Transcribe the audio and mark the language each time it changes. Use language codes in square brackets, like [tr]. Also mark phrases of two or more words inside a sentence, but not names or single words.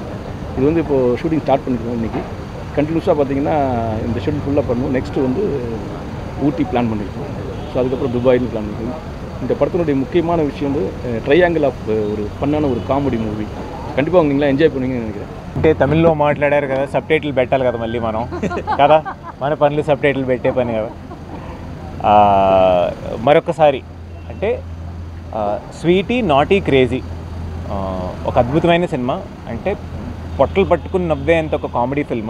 [ta] இது இப்போது [en] shooting start [ta] பண்ணியிருக்கோம். இன்றைக்கி கண்டினியூஸாக பார்த்திங்கன்னா இந்த [en] schedule fully [ta] பண்ணுவோம். நெக்ஸ்ட்டு ஊட்டி பிளான் பண்ணியிருக்கோம். ஸோ அதுக்கப்புறம் துபாய்னு பிளான் பண்ணியிருக்கோம். இந்த படத்தினுடைய முக்கியமான விஷயம் வந்து [en] triangle of [ta] ஒரு ஃபன்னான ஒரு [en] comedy movie. [ta] கண்டிப்பாக நீங்களாம் என்ஜாய் பண்ணுவீங்கன்னு நினைக்கிறேன். [te] అంటే తమిళ్లో మాట్లాడారు కదా, [en] sub title [te] పెట్టాలి కదా మళ్ళీ మనం కదా, మన పనులు [en] sub title [te] పెట్టే పని కదా. మరొకసారి అంటే స్వీటీ నాటీ క్రేజీ ఒక అద్భుతమైన సినిమా. అంటే పొట్టలు పట్టుకుని నవ్వేంత ఒక [en] comedy film.